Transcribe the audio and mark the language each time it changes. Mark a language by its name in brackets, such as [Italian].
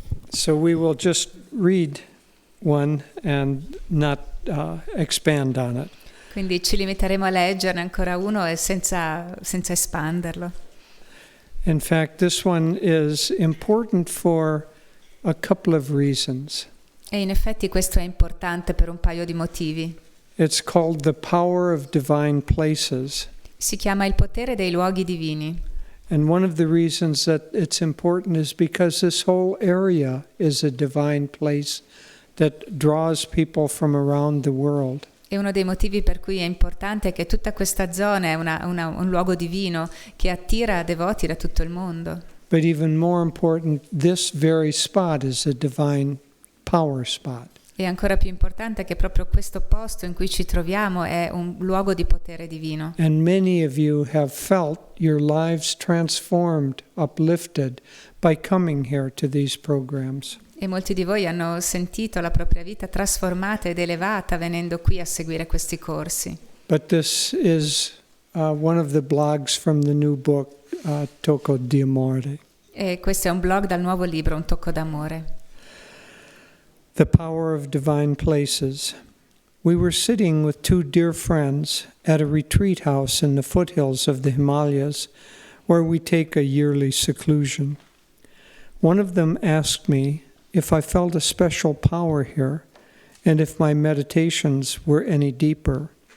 [English] So we will just read one and not expand on it. [Italian] Quindi ci limiteremo a leggerne ancora uno e senza espanderlo. [English] In fact, this one is important for a couple of reasons. [Italian] E in effetti questo è importante per un paio di motivi. [English] It's called the power of divine places. [Italian] Si chiama il potere dei luoghi divini. [English] And one of the reasons that it's important is because this whole area is a divine place that draws people from around the world. [Italian] E uno dei motivi per cui è importante è che tutta questa zona è un luogo divino che attira devoti da tutto il mondo. [English] But even more important, this very spot is a divine power spot. [Italian] E ancora più importante è che proprio questo posto in cui ci troviamo è un luogo di potere divino. [English] And many of you have felt your lives transformed, uplifted by coming here to these programs. [Italian] E molti di voi hanno sentito la propria vita trasformata ed elevata venendo qui a seguire questi corsi. [English] But this is one of the blogs from the new book, Tocco di Amore. [Italian] E questo è un blog dal nuovo libro, Un tocco d'amore. [English] The Power of Divine Places. We were sitting with two dear friends at a retreat house in the foothills of the Himalayas, where we take a yearly seclusion. One of them asked me if I felt a special power here, and if my meditations were any deeper.